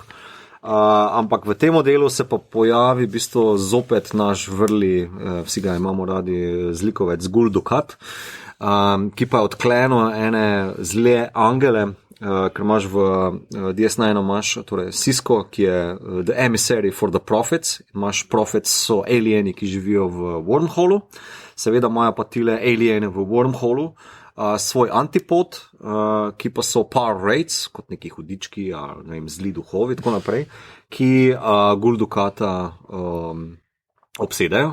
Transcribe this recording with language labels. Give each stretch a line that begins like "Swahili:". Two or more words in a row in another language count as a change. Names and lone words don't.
Slovenian: Ampak v tem delu se pa pojavi v bistvu zopet naš vrli, vsi ga imamo radi, zlikovec Gul Dukat, ki pa je odklenil ene zle angele, ker imaš v DS9 imaš torej Sisko, ki je
English: the emissary for the prophets.
Slovenian: Imaš prophets, so alieni, ki živijo v wormholu. Seveda imajo pa tile alieni v wormholu svoj antipod, ki pa so
English: power raids,
Slovenian: kot neki hudički, ne vem, zli duhovi, tako naprej, ki Gul Dukata obsedajo.